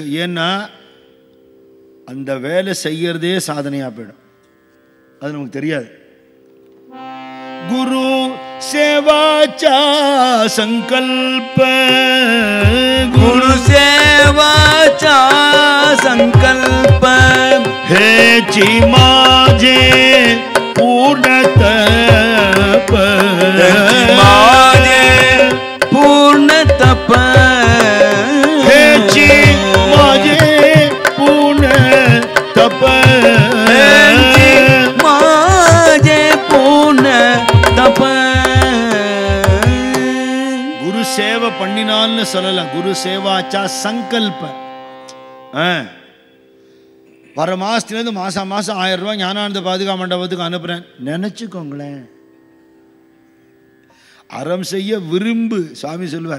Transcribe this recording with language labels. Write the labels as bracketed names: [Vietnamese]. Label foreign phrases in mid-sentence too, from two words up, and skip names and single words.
[Tamil] ஏன்னா அந்த வேலை செய்யறதே சாதனையாக போயிடும். அது நமக்கு தெரியாது. [Marathi] गुरु सेवाचा संकल्प, गुरु सेवाचा हेची माझे पूर्ण तप माझे पूर्ण तप हेची माझे पूर्ण तप माझे पूर्ण तप [Tamil] குரு சேவை பண்ணினால்னு சொல்லல, [Marathi] गुरु सेवाचा संकल्प. [Tamil] வர மாசத்துலேருந்து மாசம் 1000 ரூபாய் ஞானானந்த பாதுகா மண்டபத்துக்கு அனுப்புறேன் நினைச்சுக்கோங்களேன். அறம் செய்ய விரும்பு சுவாமி சொல்லுவார்.